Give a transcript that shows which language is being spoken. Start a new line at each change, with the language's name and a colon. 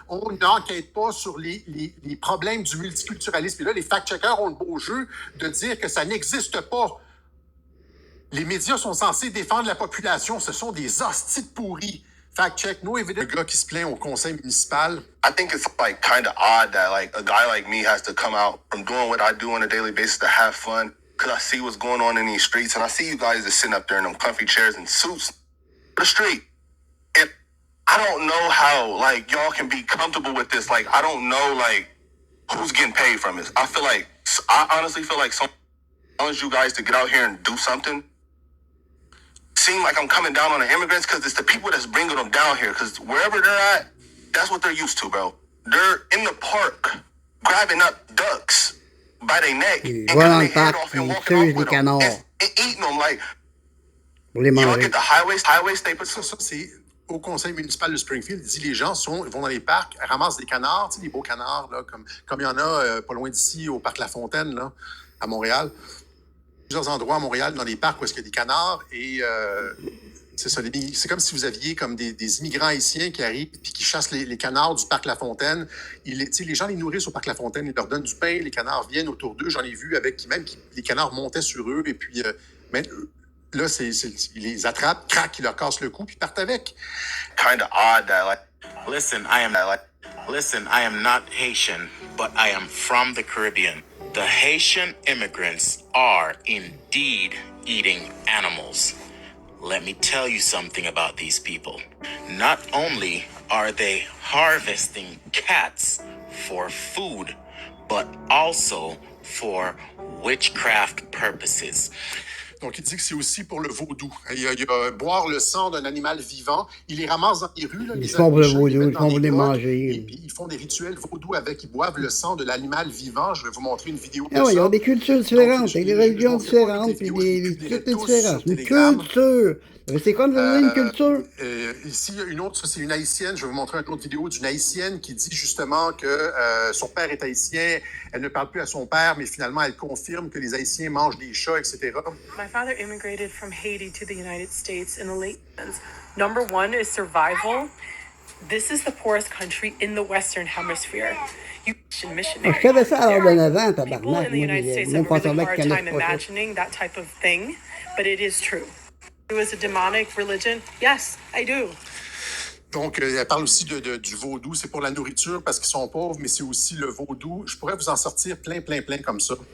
French: On n'enquête pas sur les problèmes du multiculturalisme. Et là, les fact-checkers ont le beau jeu de dire que ça n'existe pas. Les médias sont censés défendre la population. Ce sont des hosties de pourris.
English: Fact check, no evidence.
French: Le gars qui se plaint au conseil municipal.
English: I think it's like kind of odd that like a guy like me has to come out from doing what I do on a daily basis to have fun because I see what's going on in these streets and I see you guys just sitting up there in them comfy chairs and suits the street. And I don't know how like y'all can be comfortable with this. Like I don't know like who's getting paid from this. I honestly feel like someone challenged you guys to get out here and do something. Seem like I'm coming down on the immigrants because it's the people that's bringing them down here. Because wherever they're at, that's what they're used to, bro. They're in the park grabbing up ducks by their neck and cutting their head off and walking off with them and eating them like. You look at the highway state.
French: Ça, c'est au conseil municipal de Springfield. Il dit les gens vont dans les parcs, ramassent des canards, tu sais, des beaux canards, là, comme il y en a pas loin d'ici, au parc La Fontaine, là, à Montréal. Plusieurs endroits à Montréal, dans des parcs où il y a des canards, et c'est ça. C'est comme si vous aviez comme des immigrants haïtiens qui arrivent et qui chassent les canards du parc La Fontaine. Les gens les nourrissent au parc La Fontaine, ils leur donnent du pain, les canards viennent autour d'eux. J'en ai vu avec les canards montaient sur eux, et puis là, ils les attrapent, crac, ils leur cassent le cou, puis ils partent avec.
English: Kind of odd that like. Listen, I am not Haitian, but I am from the Caribbean. The Haitian immigrants are indeed eating animals. Let me tell you something about these people. Not only are they harvesting cats for food, but also for witchcraft purposes.
French: Donc, il dit que c'est aussi pour le vaudou. Il y a boire le sang d'un animal vivant. Ils les ramassent dans les rues. Là, ils font pour le vaudou, ils font pour les manger. Et puis, ils font des rituels vaudou avec. Ils boivent le sang de l'animal vivant. Je vais vous montrer une vidéo de ça. Ils ont des cultures différentes, des religions différentes, puis des différences. Une culture. C'est quoi une culture? Ici, une autre, ça c'est une haïtienne. Je vais vous montrer une autre vidéo d'une haïtienne qui dit justement que son père est haïtien. Elle ne parle plus à son père, mais finalement, elle confirme que les Haïtiens mangent des chats, etc.
English: My father immigrated from Haiti to the United States in the late 80s. Number one is survival. This is the poorest country in the Western Hemisphere.
French: Je savais ça alors de 9 ans, tabarnak.
English: People in the United States have a really hard time imagining that type of thing, but it is true. It was a demonic religion. Yes, I do.
French: Donc, elle parle aussi du vaudou. C'est pour la nourriture parce qu'ils sont pauvres, mais c'est aussi le vaudou. Je pourrais vous en sortir plein comme ça.